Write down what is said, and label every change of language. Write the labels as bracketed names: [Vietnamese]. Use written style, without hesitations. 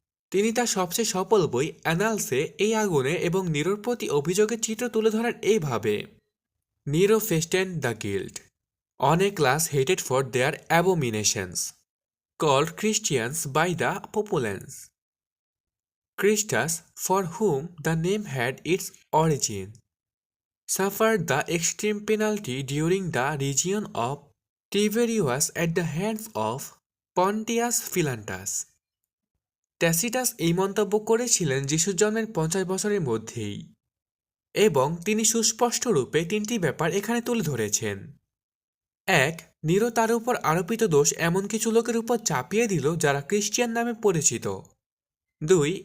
[Bangla] তিনি তার সবচেয়ে সফল বই অ্যানালসে এই আগুনে এবং নিরোর প্রতি অভিযোগের চিত্র তুলে ধরেন এইভাবে: [English] Nero fastened the guilt on a class hated for their abominations, called Christians by the populace. Christus, for whom the name had its origin, suffered the extreme penalty during the region of Tiberius at the hands of Pontius Pilatus. [Bangla] Tacitus এই মন্তব্য করেছিলেন যিশুর জন্মের ৫০ বছরের মধ্যেই, এবং তিনি সুস্পষ্টরূপে তিনটি ব্যাপার এখানে তুলে ধরেছেন। ১. নিরো তার উপর আরোপিত দোষ এমন কিছু লোকের উপর চাপিয়ে দিল যারা ক্রিশ্চিয়ান নামে পরিচিত। ২.